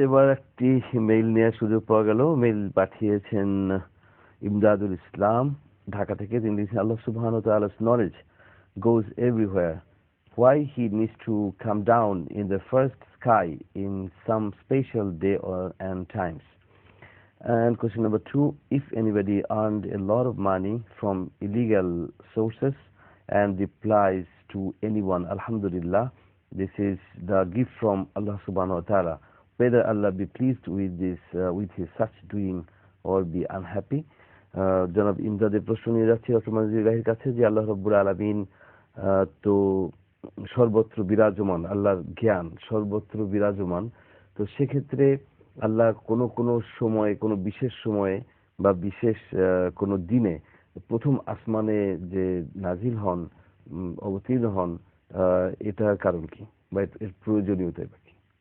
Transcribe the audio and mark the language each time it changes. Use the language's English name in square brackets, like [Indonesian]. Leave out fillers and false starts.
[Bangla] এবার একটি মেইল নেওয়ার সুযোগ পাওয়া গেল। মেইল পাঠিয়েছেন ইমদাদুল ইসলাম ঢাকা থেকে। তিনি লিখেছেন, [English] আল্লাহ সুবহানাহু ওয়া তাআলা's knowledge goes everywhere. Why he needs to come down in the first sky in some special day and times? And question number 2, if anybody earned a lot of money from illegal sources and replies to anyone, alhamdulillah, this is the gift from Allah subhanahu wa ta'ala. Whether Allah be pleased with this, with his such doing or be unhappy. [Bangla] জনাব ইমদাদের প্রশ্ন নিয়ে যাচ্ছি doctor ইলাহির কাছে যে আল্লাহ রাব্বুল আলামিন তো সর্বত্র বিরাজমান, আল্লাহর জ্ঞান সর্বত্র বিরাজমান, তো সেক্ষেত্রে আল্লাহ কোনো সময়ে, কোনো বিশেষ সময়ে বা বিশেষ কোনো দিনে প্রথম আসমানে যে নাজিল হন, অবতীর্ণ হন, এটার কারণ কি বা এর প্রয়োজনীয়তা কি?